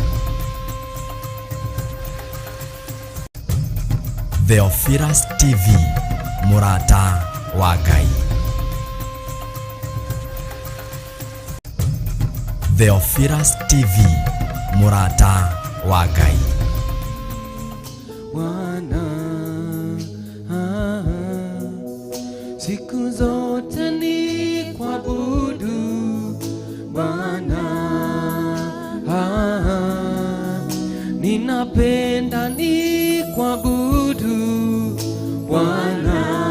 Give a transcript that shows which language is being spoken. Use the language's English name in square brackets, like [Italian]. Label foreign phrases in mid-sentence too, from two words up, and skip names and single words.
[Kikuyu] Theophilus TV, MURATA wa Ngai. Theophilus TV, MURATA wa Ngai. [Swahili] Bwana, siku zote ni kuabudu Bwana, ninapenda ni kuabudu Bwana,